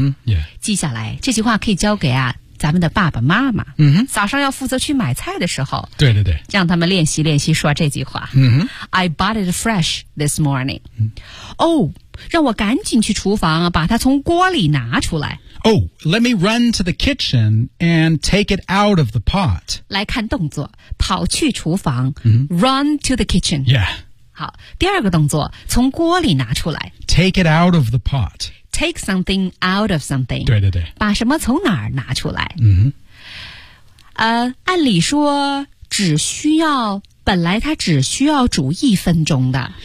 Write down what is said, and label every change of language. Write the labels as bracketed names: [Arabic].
[English] Mm-hmm. Yeah. [Chinese] 记下来，这句话可以交给啊咱们的爸爸妈妈、嗯、早上要负责去买菜的时候，对对对，让他们练习练习说这句话、嗯、 [English] I bought it fresh this morning、嗯、 [Chinese] Oh, 让我赶紧去厨房把它从锅里拿出来。 [English] Oh, let me run to the kitchen and take it out of the pot. [Chinese] 来看动作，跑去厨房、嗯、 [English] Run to the kitchen. Yeah. [Chinese] 好，第二个动作，从锅里拿出来。 [English] Take it out of the pot. Take something out of something. [Chinese] 对对对。把什么从哪儿拿出来。嗯。按理说只需要，本来它只需要煮一分钟的。